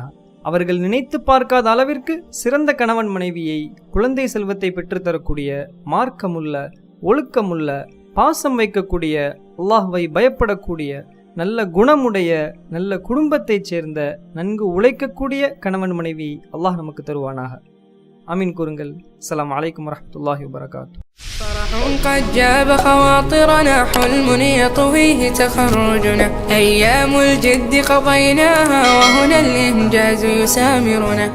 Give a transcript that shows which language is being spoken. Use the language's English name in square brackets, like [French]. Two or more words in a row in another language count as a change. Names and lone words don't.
[Tamil] அவர்கள் நினைத்து பார்க்காத அளவிற்கு சிறந்த கணவன் மனைவியை, குழந்தை செல்வத்தை பெற்றுத்தரக்கூடிய, மார்க்கமுள்ள, ஒழுக்கமுள்ள, பாசம் வைக்கக்கூடிய, அல்லாஹ்வை பயப்படக்கூடிய, நல்ல குணமுடைய, நல்ல குடும்பத்தைச் சேர்ந்த, நன்கு உழைக்கக்கூடிய கணவன் மனைவி அல்லாஹ் நமக்கு தருவானாக. ஆமீன் கூறுங்கள். [Arabic] السلام عليكم ورحمة الله وبركاته. فرح قد جاب خواطرنا، حلم يطويه تخرجنا، أيام الجد قضيناها وهنا الإنجاز يسامرنا.